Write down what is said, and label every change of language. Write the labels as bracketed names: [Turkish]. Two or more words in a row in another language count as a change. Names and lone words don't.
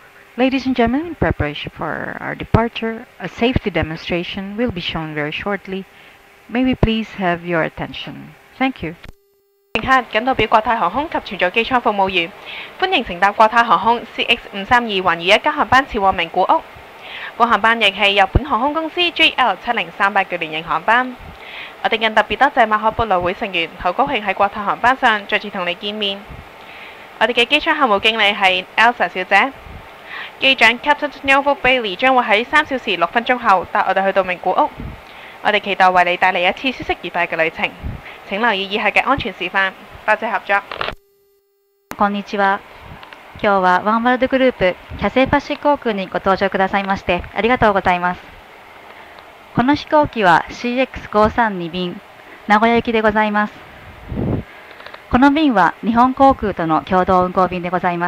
[English] Ladies and gentlemen, in preparation for our departure, a safety demonstration will be shown very shortly. May we please have your attention? Thank you. [Cantonese] 乘客謹代表國泰航空及全組機艙服務員，歡迎乘搭國泰航空 CX532 環21家航班前往名古屋。本航班亦係日本航空公司 JL7038嘅聯營航班。我哋更特別多謝馬可波羅會成員，好高興喺國泰航班上再次同你見面。我哋嘅機艙客務經理係 Elsa 小姐，機長 Captain Neville Bailey 將會喺3小時6分鐘後帶我哋去到名古屋。我哋期待為你帶嚟一次舒適愉快嘅旅程。請留意以下嘅安全示範。多謝合作。 [Japanese] こんにちは。今日はワンワールドグループキャセイパシフィック航空にご搭乗くださいましてありがとうございます。この飛行機は CX532 便名古屋行きでございます。この便は日本航空との共同運航便でございます。